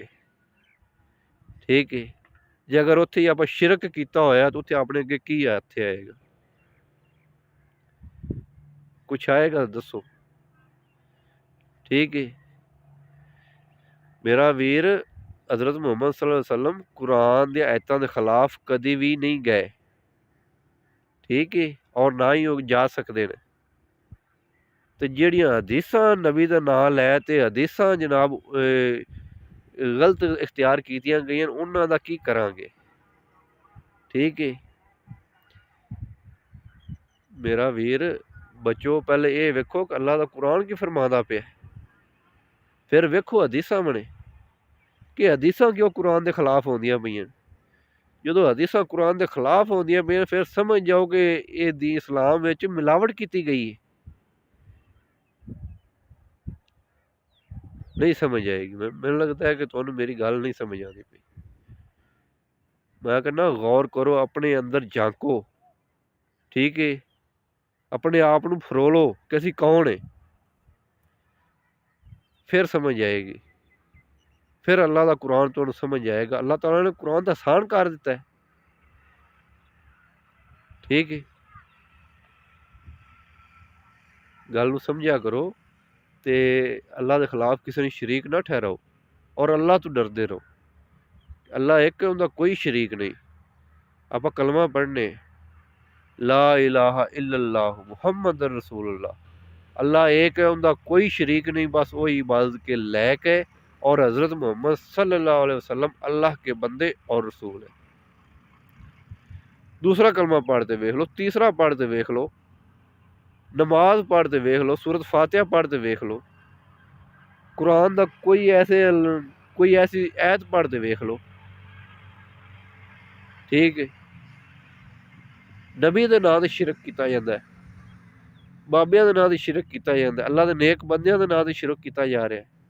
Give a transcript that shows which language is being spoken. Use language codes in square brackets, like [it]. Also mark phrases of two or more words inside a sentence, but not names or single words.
[pa] ٹھیک ہے، جے اگر اوتھے آپاں شرک کیتا ہویا تو اوتھے اپنے اگے کی ایتھے آئے گا? کچھ آئے گا دسو? ٹھیک ہے، میرا ویر حضرت محمد [ar] صلى الله عليه وسلم [pa] قرآن دی آیتاں دے خلاف کدی بھی نہیں گئے. ٹھیک ہے، اور نہ ہی وہ جا سکتے نے. تے جہڑیاں حدیثاں نبی دا ناں لے تے حدیثاں جناب غلط اختیار کیتیاں گئیاں، اوہناں دا کی کراں گے? ٹھیک ہے، میرا ویر بچو پہلے یہ ویکھو کہ اللہ دا قرآن کی فرماندا پیا، فیر ویکھو حدیثاں بنے کہ حدیثاں کیوں قرآن دے خلاف ہوندیاں پئیاں. جدوں حدیثاں قرآن دے خلاف ہوندیاں پئیاں فیر سمجھ جاؤ کہ یہ دی اسلام وچ ملاوٹ کیتی گئی ہے. نہیں سمجھ آئے گی، مینوں لگتا ہے کہ تہانوں میری گل نہیں سمجھ آتی پئی. میں کہنا غور کرو، اپنے اندر جھانکو. ٹھیک ہے، اپنے آپ نوں پھرولو کہ اسیں کون ہے، فیر سمجھ آئے گی. فیر اللہ دا قرآن تہانوں سمجھ آئے گا. اللہ تعالیٰ نے قرآن دا آسان کر دتا ہے. ٹھیک ہے، گل نوں سمجھیا کرو تے اللہ دے خلاف کسی نے شریک نہ ٹھہراؤ اور اللہ توں ڈردے رہو. اللہ ایک ہے، اوندا کوئی شریک نہیں. آپاں کلمہ پڑھنے [ar] لا إله إلا الله محمد رسول الله. [ur] اللہ ایک ہے، ان کا کوئی شریک نہیں، بس وہی عبادت کے لائق ہے. اور حضرت محمد [ar] صلى الله عليه وسلم [ur] اللہ کے بندے اور رسول ہے. [pa] دوسرا کلمہ پڑھتے ویکھ لو، تیسرا پڑھتے ویکھ لو، نماز پڑھتے ویکھ لو، سورت فاتحہ پڑھتے ویکھ لو، قرآن دا کوئی ایسی آیت پڑھتے ویکھ لو. ٹھیک ہے، نبی دے ناں تے شرک [ur] کیا جاتا ہے, [pa] بابیاں دے ناں تے شرک [ur] کیا جاتا ہے, [pa] اللہ دے نیک بندیاں دے ناں تے شرک [ur] کیا جا رہا ہے.